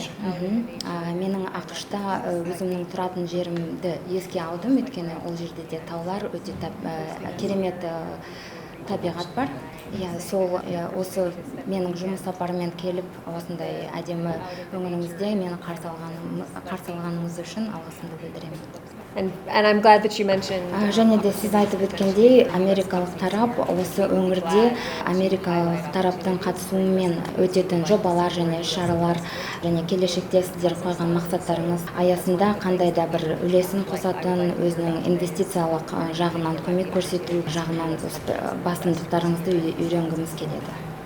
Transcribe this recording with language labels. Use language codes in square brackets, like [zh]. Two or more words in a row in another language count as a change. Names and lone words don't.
[kk] Менің ақшта өзімнің тұратын жерімді еске алдым, өйткені ол жерде де таулар, өте керемет табиғат бар. Осы менің жұмыс сапарымен келіп, осындай әдемі өңіріңізде мені қарсы алғаныңыз үшін алғысымды білдіремін. [en] And I'm glad that you mentioned... [kk] Және де сіз айтып өткендей, америкалық тарап осы өңірде америкалық тараптың қатысуымен өтетін жобалар және шаралар және келешекте сіздер қойған мақсаттарыңыз аясында қандай да бір үлесін қосатын, өзінің инвестициялық жағынан көмек көрсету жағынан басымдықтарыңызды үйренгіміз келеді.